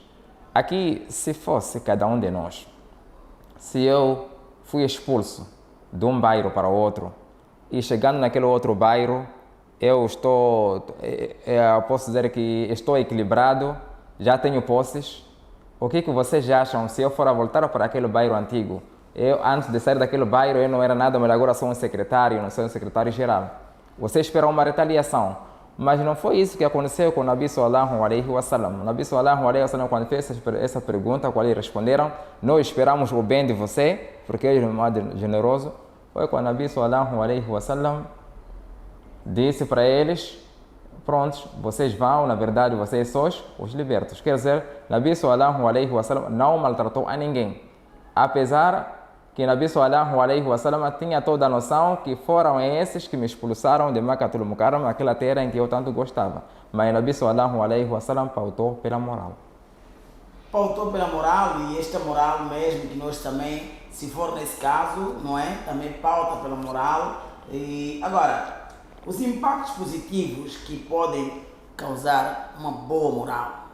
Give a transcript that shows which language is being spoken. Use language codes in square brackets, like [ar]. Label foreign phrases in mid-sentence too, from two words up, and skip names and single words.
[pt] Aqui, se fosse cada um de nós, se eu fui expulso de um bairro para outro e chegando naquele outro bairro, eu posso dizer que estou equilibrado, já tenho posses, o que vocês acham se eu for a voltar para aquele bairro antigo? Eu, antes de sair daquele bairro, eu não era nada, mas agora sou um secretário, não sou um secretário-geral. Você esperam uma retaliação. Mas não foi isso que aconteceu com o Nabi [ar] صلى الله عليه وسلم. [pt] O Nabi [ar] صلى الله عليه وسلم, [pt] quando fez essa pergunta, qual eles responderam: nós esperamos o bem de você, porque ele é um generoso. Foi quando o Nabi [ar] صلى الله عليه وسلم [pt] disse para eles: prontos, vocês vão, na verdade, vocês são os libertos. Quer dizer, o Nabi [ar] صلى الله عليه وسلم [pt] não maltratou a ninguém. Apesar que o Nabi [ar] صلى الله عليه وسلم [pt] tinha toda a noção que foram esses que me expulsaram de Makkatul Mukarrama, aquela terra em que eu tanto gostava. Mas o Nabi [ar] صلى الله عليه وسلم [pt] pautou pela moral. Pautou pela moral, e esta moral mesmo que nós também, se for nesse caso, não é? Também pauta pela moral. E agora, os impactos positivos que podem causar uma boa moral.